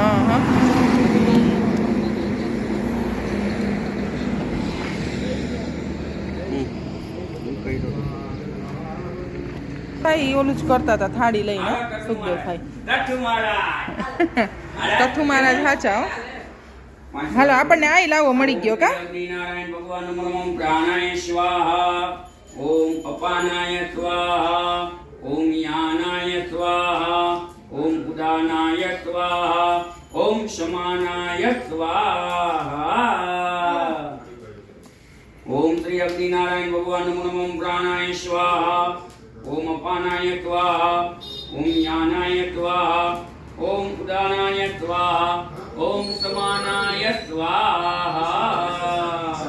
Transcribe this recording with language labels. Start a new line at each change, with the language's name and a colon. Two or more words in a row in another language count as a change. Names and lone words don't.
Gujarati: ભાઈ ઓલું જ કરતા હતા થાળી લઈને. સુખદેવ ભાઈ કથુ મહારાજ સાચા. હાલો આપણને આઈ લાવો મળી ગયો કા.
Sanskrit: ओम अपानाय स्वाहा ओम यानाय स्वाहा ओम उदानाय स्वाहा ओम शमानाय स्वाहा ओम श्री अग्निनारायण भगवान नमो नमः प्राणाय स्वाहा ओम अपानाय स्वाहा ओम यानाय स्वाहा ओम उदानाय स्वाहा ओम शमानाय स्वाहा